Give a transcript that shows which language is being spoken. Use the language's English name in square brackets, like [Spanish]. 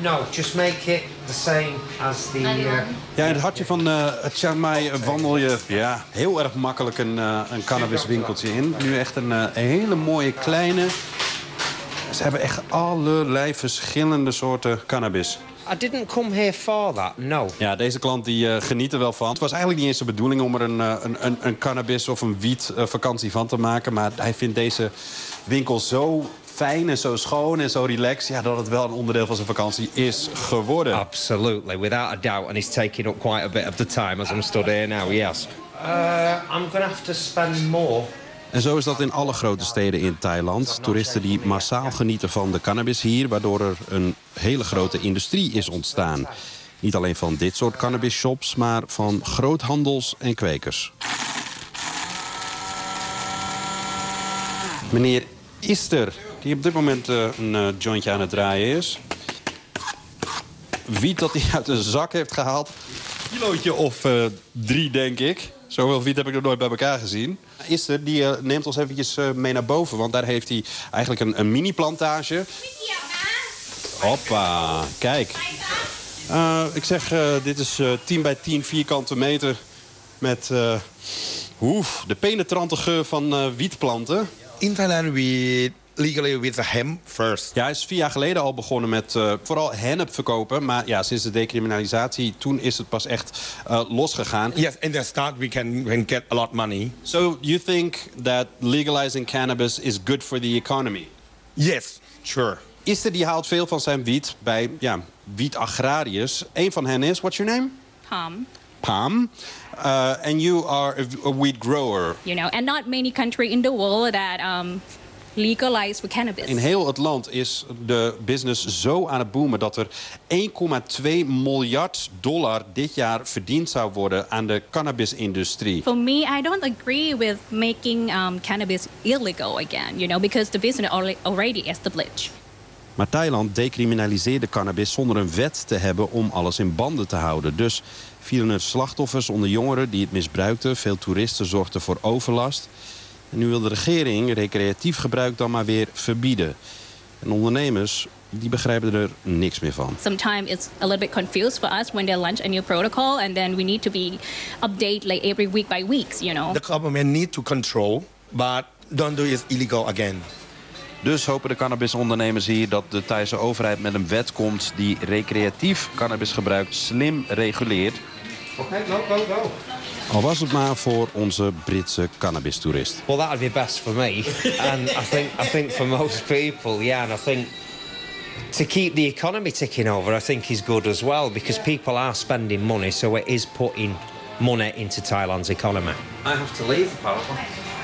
[English] Just make it the same as the. [Dutch] Ja, in het hartje van Chiang Mai wandel je heel erg makkelijk een cannabiswinkeltje in. Nu echt een hele mooie kleine. Ze hebben echt allerlei verschillende soorten cannabis. [English] I didn't come here for that, no. [Dutch] Ja, deze klant die geniet er wel van. Het was eigenlijk niet eens de bedoeling om er een cannabis of een wiet vakantie van te maken. Maar hij vindt deze winkel zo fijn en zo schoon en zo relaxed, ja, dat het wel een onderdeel van zijn vakantie is geworden. [English] Absolutely, without a doubt. And he's taking up quite a bit of the time as I'm stood here now, yes. I'm gonna have to spend more. [Dutch] En zo is dat in alle grote steden in Thailand. Toeristen die massaal genieten van de cannabis hier, waardoor er een hele grote industrie is ontstaan. Niet alleen van dit soort cannabis shops, maar van groothandels en kwekers. Meneer Ister, die op dit moment een jointje aan het draaien is. Wiet dat hij uit een zak heeft gehaald. Een kilootje of drie, denk ik. Zoveel wiet heb ik nog nooit bij elkaar gezien. Ister, die neemt ons eventjes mee naar boven. Want daar heeft hij eigenlijk een mini-plantage. Hoppa, kijk. Ik zeg, dit is 10 bij 10 vierkante meter. Met de penetrante geur van wietplanten. [English] In Thailand, we legally with the hemp first. [Dutch] Ja, hij is 4 jaar geleden al begonnen met vooral hennep verkopen. Maar ja, sinds de decriminalisatie, toen is het pas echt losgegaan. [English] Yes, in the start we can get a lot money. So you think that legalizing cannabis is good for the economy? Yes, sure. [Dutch] Ister die haalt veel van zijn wiet bij, ja, wietagrariërs. Eén van hen is, [English] what's your name? Pam. Pam. And you are a weed grower. You know, and not many country in the world that legalized for cannabis. [Dutch] In heel het land is de business zo aan het boomen dat er 1,2 miljard dollar dit jaar verdiend zou worden aan de cannabisindustrie. [English] For me, I don't agree with making cannabis illegal again, you know, because the business already established. [Dutch] Maar Thailand decriminaliseerde cannabis zonder een wet te hebben om alles in banden te houden. Dus vielen er slachtoffers onder jongeren die het misbruikten. Veel toeristen zorgden voor overlast. En nu wil de regering recreatief gebruik dan maar weer verbieden. En ondernemers, die begrijpen er niks meer van. [English] Sometimes it's a little bit confused for us when they launch a new protocol and then we need to be updated like every week by weeks, you know. The government need to control, but don't do it illegal again. [Dutch] Dus hopen de cannabisondernemers hier dat de Thaise overheid met een wet komt die recreatief cannabisgebruik slim reguleert. [English] Oké, okay, go. [Dutch] Al was het maar voor onze Britse cannabistoerist. [English] Well, that would be best for me. And I think for most people, yeah. And I think to keep the economy ticking over, I think is good as well. Because people are spending money, so it is putting money into Thailand's economy. I have to leave, apparently.